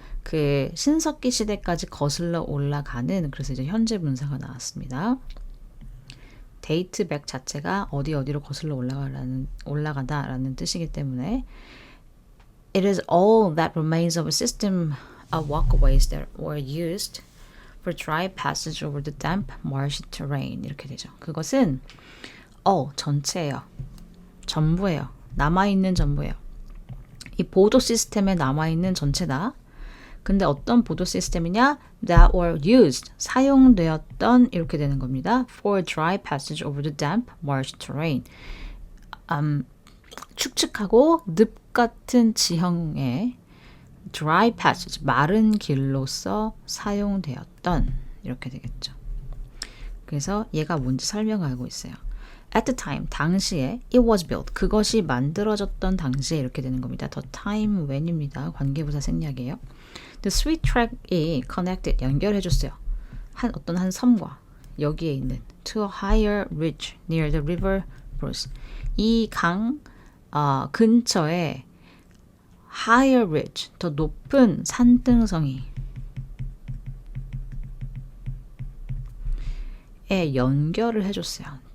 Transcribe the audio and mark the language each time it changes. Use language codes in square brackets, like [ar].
[ko] 그 신석기 시대까지 거슬러 올라가는, 그래서 이제 현재 분사가 나왔습니다. 데이트 백 자체가 어디로 거슬러 올라가다라는 뜻이기 때문에 [en] It is all that remains of a system of walkways that were used for dry passage over the damp, marshy terrain. [ko] 이렇게 되죠. 그것은 전체예요. 전부예요. 남아있는 전부예요. 이 보도 시스템에 남아있는 전체다. 근데 어떤 보도 시스템이냐? [en] That were used, [ko] 사용되었던, 이렇게 되는 겁니다. [en] For dry passage over the damp, marshy terrain. [ko] 축축하고 늪 같은 지형의 [en] dry passage, [ko] 마른 길로서 사용되었던, 이렇게 되겠죠. 그래서 얘가 뭔지 설명하고 있어요. [en] At the time, [ko] 당시에 [en] it was built, [ko] 그것이 만들어졌던 당시에, 이렇게 되는 겁니다. [en] The time when입니다. [ko] 관계부사 생략이에요. [en] The sweet track이 connected, [ko] 연결해줬어요. 한 섬과 여기에 있는 [en] to a higher ridge near the river Bruce. [ko] 이 강 근처에 [en] higher ridge, [ko] 더 높은 산등성이 연결을 해줬어요.